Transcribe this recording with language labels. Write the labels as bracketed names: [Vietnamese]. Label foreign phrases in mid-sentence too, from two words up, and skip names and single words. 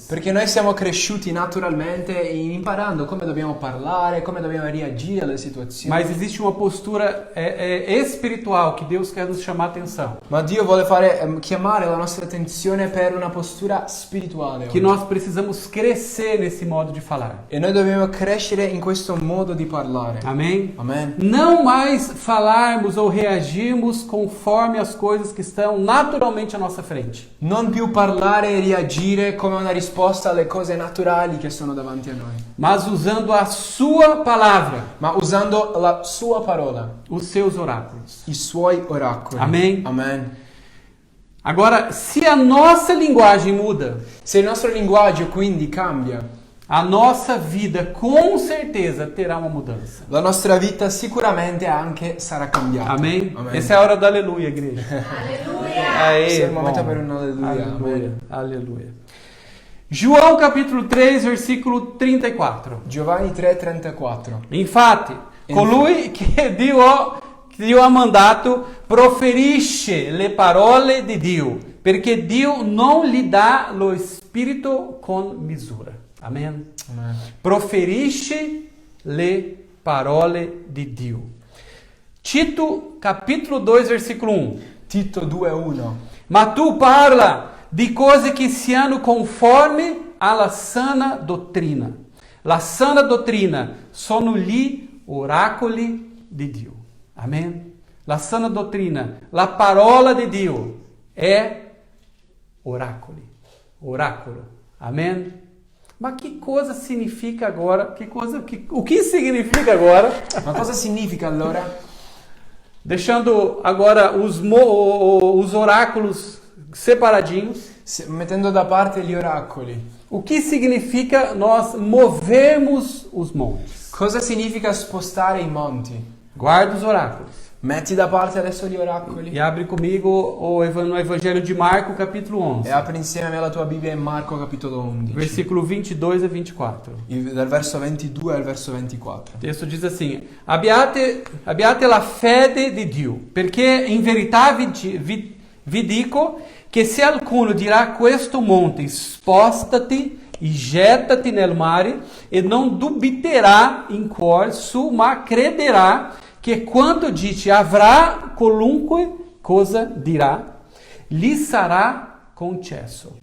[Italian] Perché noi siamo cresciuti naturalmente imparando come dobbiamo parlare, come dobbiamo reagire alle situazioni. [Portuguese] Mas existe uma postura espiritual que Deus quer nos chamar a atenção. [Italian] Ma Dio vuole chiamare la nostra attenzione per una postura spirituale. [Portuguese] Que nós precisamos crescer nesse modo de falar. [Italian] E noi dobbiamo crescere in questo modo di parlare. [Portuguese] Amém? [Italian] Amen. [Portuguese] Não mais falarmos ou reagirmos conforme as coisas que estão naturalmente à nossa frente. [Italian] Non più parlare e reagire come una risposta alle cose naturali che sono davanti a noi. [Portuguese] Mas usando a sua palavra, [Italian] Ma usando la sua parola, [Portuguese] os seus oráculos. [Italian] i suoi oracoli. Amen. Amen. [Portuguese] Agora, se a nossa linguagem muda, [Italian] Se il nostro linguaggio quindi cambia, [Portuguese] a nossa vida com certeza terá uma mudança. [Italian] la nostra vita sicuramente anche sarà cambiata. [Portuguese] Amém? [Italian] Amen. [Portuguese] Essa é a hora do aleluia, igreja. Aê, [Italian] Questo è il momento [Portuguese] bom. [Italian] per un alleluia. [Portuguese] Aleluia, [Italian] Amen. [Portuguese] aleluia. João capítulo 3, versículo 34. [Italian] Giovanni 3:34. Infatti, colui che Dio ha mandato proferisce le parole di Dio, perché Dio non gli dà lo spirito con misura. Amen. Amen. Proferisce le parole di Dio. [Portuguese] Tito capítulo 2, versículo 1. [Italian] Tito 2:1. Ma tu parla di cose che siano conforme alla sana dottrina. La sana dottrina sono gli oracoli di Dio. Amen? La sana dottrina, la parola di Dio è oracoli. Oracolo. Amen? [Portuguese] Ma que coisa significa agora? O que significa agora? [Italian] Ma cosa significa allora? [Portuguese] Deixando agora os oráculos separadinhos. [Italian] Mettendo da parte gli oracoli. [Portuguese] O que significa nós movermos os montes? [Italian] Cosa significa spostare i monti? [Portuguese] Guarda os oráculos. [Italian] Metti da parte adesso gli oracoli [Portuguese] E abre comigo no Evangelho de Marco, capítulo 11, [Italian] e apri insieme a me la tua Bibbia in Marco capitolo 11, [Portuguese] versículo 22 a 24. [Italian] dal verso 22 al verso 24. [Portuguese] O texto diz assim: [Italian] Abbiate la fede di Dio, perché in verità vi dico che se alcuno dirà questo monte, spostati e gettati nel mare, e non dubiterà in cuor suo, ma crederà che quanto dice avrà qualunque cosa dirà, gli sarà concesso.